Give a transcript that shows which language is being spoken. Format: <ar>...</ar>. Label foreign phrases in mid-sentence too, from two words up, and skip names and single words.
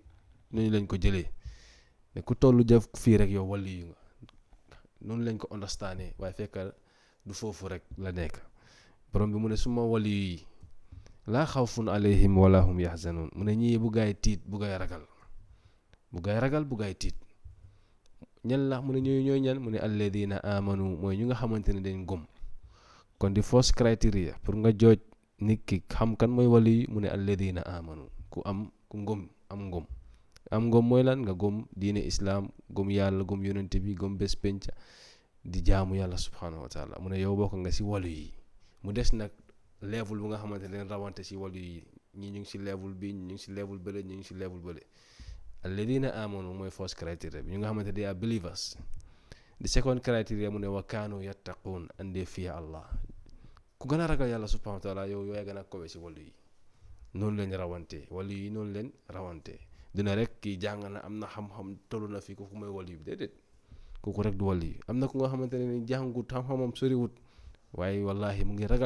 <wo>ñu bari noonu lañ ko jëlee ne ku tollu jëf fii rek yow wali yu nga noonu lañ ko understandé waaye fekk du foofu rek la nekk borom bi mu ne suma wali yi</wo> <ar>لا خوف عليهم ولا هم يحزنون</ar> <wo>mu ne ñii bu gaay tiit bu gaay ragal bu gaay tiit ñan la mu ne ñooy ñan mu ne</wo> <ar>الذين آمنوا</ar> <wo>mooy ñu nga xamante ne dañ gëm kon di</wo> <en>first criteria</en> <wo>pour nga jooj nit ki xam kan mooy wali mu ne</wo> <ar>الذين آمنوا</ar> <wo>ku ngëm am ngëm mooy lan nga gëm diine islam gëm yàlla gëm yonent bi gëm bés penca di jaamu yàlla</wo> <ar>سبحانه وتعالى</ar> <wo>mu ne yow bokk nga si wali yi mu des nag level bu nga xamante ne rawante si wali yi ñi ñu ngi si level bi ñu ngi si level bële ñu ngi si level bële</wo> <ar>الذين آمنوا</ar> <wo>mooy</wo> <en>first criteria</en> <wo>bi ñu nga xamante</wo> <en>they are believers the second criteria</en> <wo>mu ne</wo> <ar>وكانوا يتقون</ar> <en>and they fear Allah</en> <wo>ku gën a ragal yàlla</wo> <ar>سبحانه وتعالى</ar> <wo>yow yaay gën a kowe si wali yi noonu leen rawante wali yi noonu leen rawante dina rek kii jàng na am na xam-xam tollu na fi kooku mooy wali bi déedéet kooku rek du wali am na ku nga xamante ne ni jàngut xam-xamam soriwut waaye wallahi mu ngi ragal</wo>